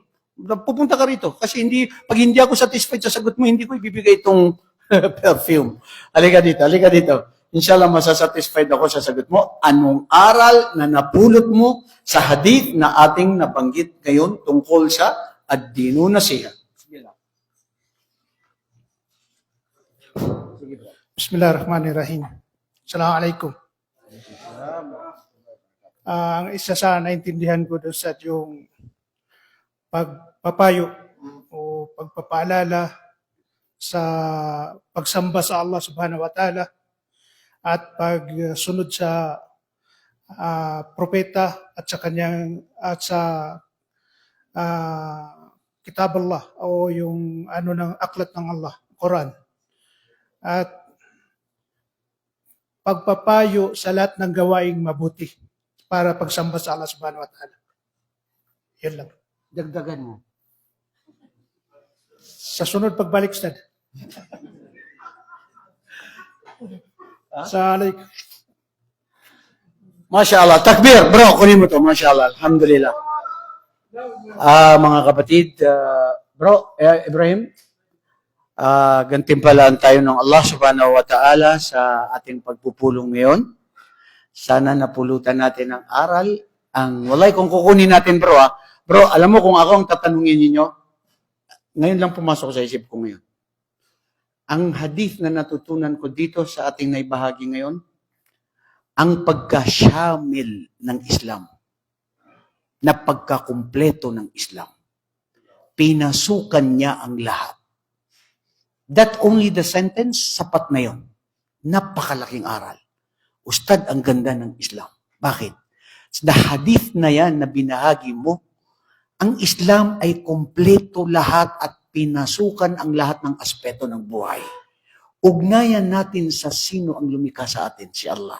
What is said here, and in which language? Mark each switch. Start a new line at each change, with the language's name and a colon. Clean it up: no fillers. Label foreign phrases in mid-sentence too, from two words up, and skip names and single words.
Filipino: Pupunta ka rito. Kasi pag hindi ako satisfied sa sagot mo, hindi ko ibibigay itong perfume. Halika dito. Inshallah, masasatisfied ako sa sagot mo. Anong aral na napulot mo sa hadith na ating nabanggit ngayon tungkol sa
Arabic: الدين النصيحة? بسم الله الرحمن الرحيم. السلام عليكم.
Filipino: Ang isa sa naintindihan ko doon sa yung pagpapayo o pagpapaalala sa pagsamba sa Allah
Arabic: سبحانه وتعالى
Filipino: at pagsunod sa propeta at sa
Arabic: كتاب الله
Filipino: o yung ng aklat ng Allah, Quran. At pagpapayo sa lahat ng gawaing mabuti para pagsamba sa Allah
Arabic: سبحانه وتعالى.
Filipino: Yan lang. Dagdagan mo. Sa sunod pagbalik, Ustad. Sa
Arabic: ما شاء الله. تكبير.
Filipino: Bro, kunin mo to.
Arabic: ما شاء الله. الحمد لله.
Filipino: Mga kapatid, bro, Ibrahim, gantimpalaan tayo ng Allah
Arabic: سبحانه وتعالى
Filipino: sa ating pagpupulong ngayon. Sana napulutan natin ang aral. Walay, kung kukunin natin, bro, Bro, alam mo kung ako ang tatanungin ninyo, ngayon lang pumasok sa isip ko ngayon. Ang hadith na natutunan ko dito sa ating naibahagi ngayon, ang pagkasyamil ng Islam, na pagkakumpleto ng Islam. Pinasukan niya ang lahat.
English: That only the sentence,
Filipino: sapat na yon. Napakalaking aral. Ustad, ang ganda ng Islam. Bakit? Sa hadith na yan na binahagi mo, ang Islam ay kumpleto lahat at pinasukan ang lahat ng aspeto ng buhay. Ugnayan natin sa sino ang lumikha sa atin, si Allah.